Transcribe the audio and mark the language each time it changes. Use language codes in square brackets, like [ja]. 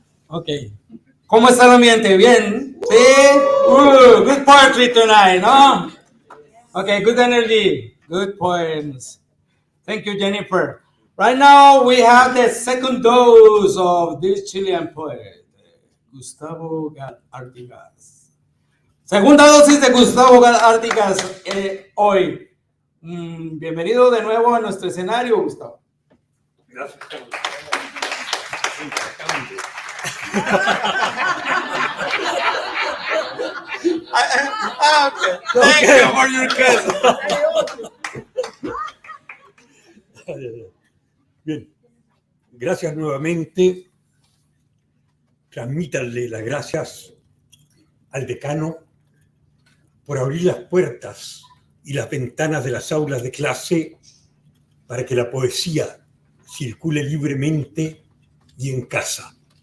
[es] Okay. ¿Cómo está el ambiente? ¿Bien? ¿Sí? [en] Good poetry tonight, ¿no? Okay, good energy, good poems. Thank you, Jennifer. Right now, we have the second dose of this Chilean poet, Gustavo Gac-Artigas. [es] Segunda dosis de Gustavo Gac-Artigas hoy. Bienvenido de nuevo a nuestro escenario, Gustavo. Gracias, Carlos. [en] Okay. Thank you for your question. [es] Bien, gracias nuevamente. Transmítanle las gracias al decano por abrir las puertas y las ventanas de las aulas de clase para que la poesía circule libremente y en casa.